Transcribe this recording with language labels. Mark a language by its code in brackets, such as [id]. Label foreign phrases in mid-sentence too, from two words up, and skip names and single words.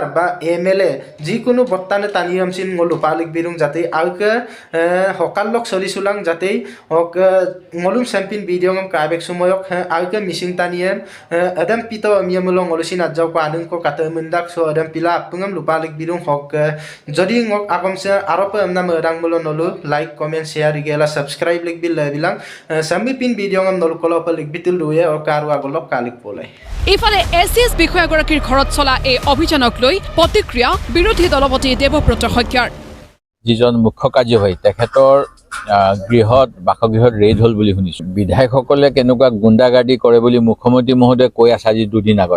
[mrg] ba MLA jikunu bottane taniam sin ngolu palik birung jate alke hokallok solisulang jate ok ngolum sampin video ngam kabek sumoyok alke missing taniem adam pito amiamulo ngolusin ajau ko anung ko katamundak so adam pila pungam lupalik birung hok jodi ngok akomse aropa amna merang mulo nolu [en] like comment share [mrg] igela subscribe lik bil bilang sambi pin video ngam nolu kolo palik bitul duye ok aru agolok kalik pole [as] ইফালে এসএস বিষয়াগৰাকীৰ ঘৰত চলা এই অভিযানক লৈ প্ৰতিক্ৰিয়া বিৰোধী দলপতি দেৱব্ৰত শইকীয়াৰ যিজন মুখ্য কাৰ্যবাহী তেখেতৰ গৃহত বাসগৃহত ৰেড হ'ল বুলি শুনিছোঁ। বিধায়কসকলে কেনেকুৱা গুণ্ডাগাৰ্দি কৰে বুলি মুখ্যমন্ত্ৰী মহোদয়ে কৈ আছে আজি দুদিন আগত।